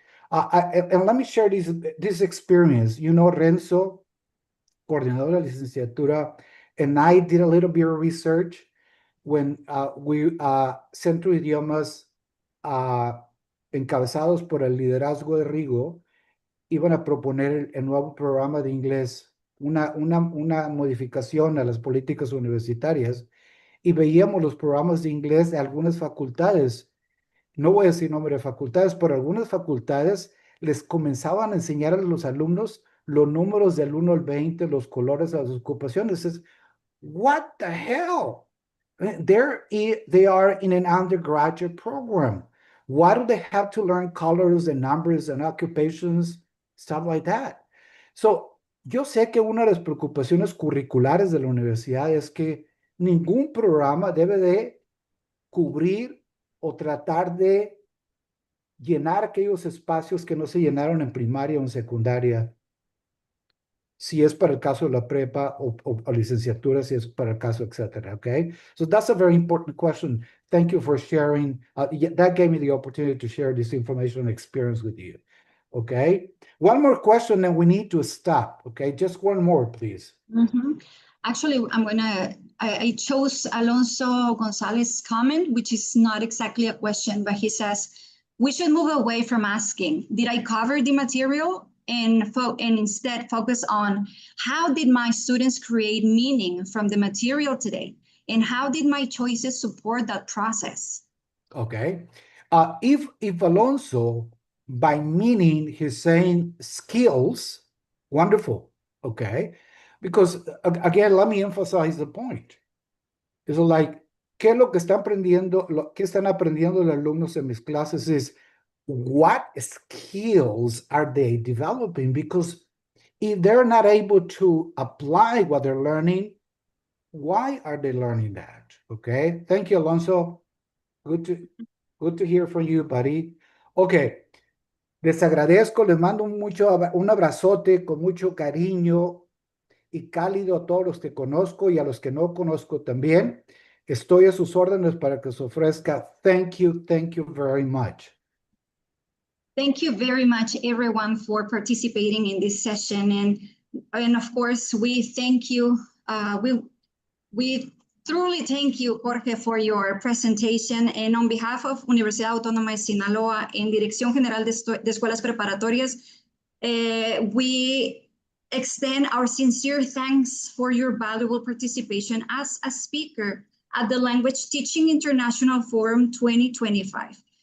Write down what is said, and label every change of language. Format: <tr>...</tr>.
<en>And let me share this experience. You know,</en> <es>Renzo, coordinador de la licenciatura, and I did a little bit of research when Centro de Idiomas, encabezados por el liderazgo de Rigo, iban a proponer el nuevo programa de inglés, una modificación a las políticas universitarias, y veíamos los programas de inglés de algunas facultades. No voy a decir nombre de facultades, pero algunas facultades les comenzaban a enseñar a los alumnos los números del 1 al 20, los colores de las ocupaciones.</es> <en>Es, what the hell? They are in an undergraduate program. Why do they have to learn colors and numbers and occupations, stuff like that?</en> <es>So, yo sé que una de las preocupaciones curriculares de la universidad es que ningún programa debe de cubrir o tratar de llenar aquellos espacios que no se llenaron en primaria o en secundaria, si es para el caso de la prepa o licenciatura, si es para el caso, etcétera, okay?</es> <en>So that's a very important question. Thank you for sharing. That gave me the opportunity to share this information and experience with you, okay? One more question and we need to stop, okay? Just one more, please. Actually, I chose Alonso Gonzalez's comment, which is not exactly a question, but he says, we should move away from asking, did I cover the material? And instead focus on how did my students create meaning from the material today? And how did my choices support that process? Okay. If Alonso, by meaning, he's saying skills, wonderful, okay? Because, again, let me emphasize the point. It's like,</en> <es>¿qué es lo que están aprendiendo? ¿Qué están aprendiendo los alumnos en mis clases?</es> <en>Es, what skills are they developing? Because if they're not able to apply what they're learning, why are they learning that? Okay. Thank you, Alonso. Good to hear from you, buddy. Okay.</en> <es>Les agradezco, les mando un abrazote con mucho cariño y cálido a todos los que conozco y a los que no conozco también. Estoy a sus órdenes para que se ofrezca.</es> <en>Thank you very much. Thank you very much, everyone, for participating in this session. And of course, we thank you. We truly thank you, Jorge, for your presentation. And on behalf of Universidad Autónoma de Sinaloa en Dirección General de Escuelas Preparatorias, we extend our sincere thanks for your valuable participation as a speaker at the Language Teaching International Forum 2025.</en>